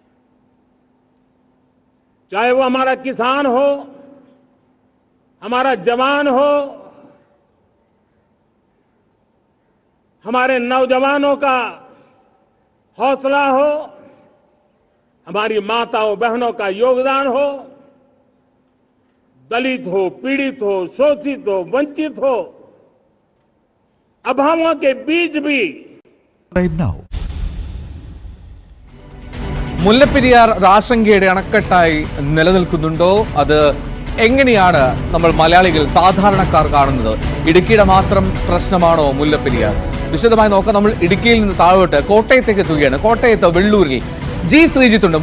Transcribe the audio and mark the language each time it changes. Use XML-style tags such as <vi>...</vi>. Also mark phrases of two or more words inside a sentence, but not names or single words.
<hi>चाहे वो हमारा किसान हो, हमारा जवान हो, हमारे नौजवानों का हौसला हो, हमारी माताओं बहनों का योगदान हो, दलित हो, पीड़ित हो, शोषित हो, वंचित हो, अभावों के बीच भी</hi> <ml>മുല്ലപ്പെരിയാർ ആശങ്കയുടെ അണക്കെട്ടായി നിലനിൽക്കുന്നുണ്ടോ? അത് എങ്ങനെയാണ് നമ്മൾ മലയാളികൾ സാധാരണക്കാർ കാണുന്നത്? ഇടുക്കിയുടെ മാത്രം പ്രശ്നമാണോ മുല്ലപ്പെരിയാർ? വിശദമായി നോക്കാം. നമ്മൾ ഇടുക്കിയിൽ നിന്ന് താഴോട്ട് കോട്ടയത്തേക്ക് എത്തുകയാണ്. കോട്ടയത്ത് വെള്ളൂരിൽ ജി ശ്രീജിത്ത് ഉണ്ട്.</ml>